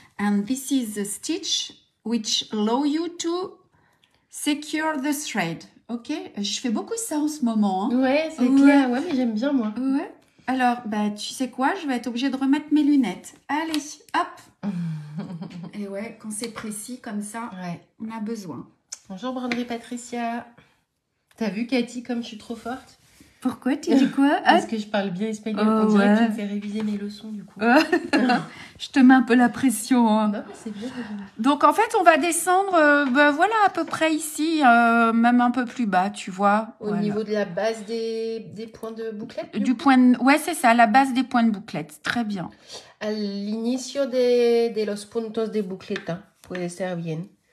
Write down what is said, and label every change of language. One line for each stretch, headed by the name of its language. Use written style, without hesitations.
English: And this is the stitch which allow you to secure the thread. Ok?
French: Je fais beaucoup ça en ce moment. Hein. Ouais, c'est clair. Ouais, mais j'aime bien, moi. Ouais. Alors, bah, tu sais quoi? Je vais être obligée de remettre mes lunettes. Allez, hop! Et ouais, quand c'est précis comme ça, ouais, on a besoin. Bonjour Broderie Patricia. T'as vu Cathy comme je suis trop forte? Pourquoi? Tu dis quoi? Parce que je parle bien espagnol. On dirait que tu me fais réviser mes leçons du coup. Je te mets un peu la pression. Hein. Non, mais c'est bien. Donc en fait, on va descendre, voilà, à peu près ici, même un peu plus bas, tu vois. Au niveau de la base des points de bouclette. Ouais, c'est ça, la base des points de bouclette. Très bien.
Spanish: Al inicio de los puntos de bucleta puede ser bien.